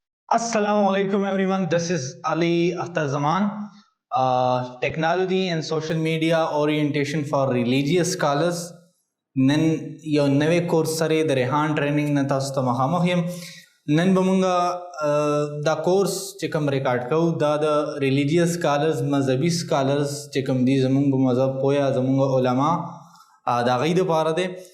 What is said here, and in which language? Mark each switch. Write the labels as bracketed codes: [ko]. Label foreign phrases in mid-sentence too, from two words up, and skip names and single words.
[ar] السلام عليكم [en] everyone. This is Ali Akhtar Zaman. Technology and social media orientation for religious scholars. [ps] نن یو نوی کورس سره د ریحان ټریننګ نه تاسو ته مخامخ یم. نن به مونږ دا کورس چې کوم ریکارډ کوو دا د [en] religious scholars [ps] مذهبي سکالرز چې کوم دي زمونږ په مذهب پوهه زمونږ علما د هغوی دپاره دی.